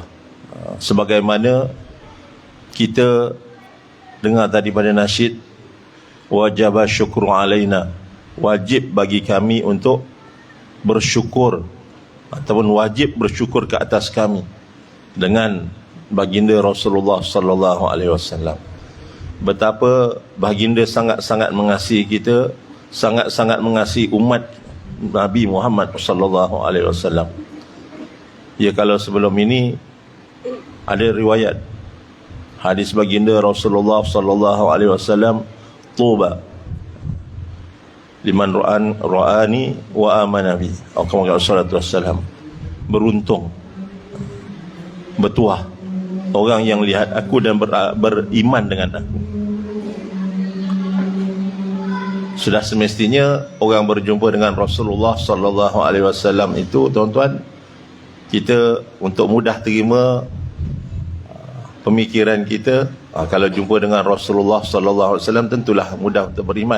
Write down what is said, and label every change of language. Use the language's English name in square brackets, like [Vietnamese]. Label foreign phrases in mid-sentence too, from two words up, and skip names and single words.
[Malay] Sebagaimana kita dengar tadi pada nasyid, [Arabic] واجب شكر علينا [Malay] wajib bagi kami untuk bersyukur ataupun wajib bersyukur ke atas kami dengan baginda Rasulullah [Arabic] صلى الله عليه وسلم. [Malay] Betapa baginda sangat-sangat mengasihi kita, sangat-sangat mengasihi umat Nabi Muhammad [Arabic] صلى الله عليه وسلم. [Malay] Ya, kalau sebelum ini ada riwayat hadis baginda Rasulullah [Arabic] صلى الله عليه وسلم, طوبى لمن رآني وآمن بي, [Malay] atau [Arabic] كما صلى الله وسلم, [Malay] beruntung, bertuah orang yang lihat aku dan beriman dengan aku. Sudah semestinya orang berjumpa dengan Rasulullah [Arabic] صلى الله عليه وسلم [Malay] itu, tuan-tuan, kita untuk mudah terima pemikiran kita, kalau jumpa dengan Rasulullah [Arabic] صلى الله عليه وسلم [Malay] tentulah mudah untuk beriman.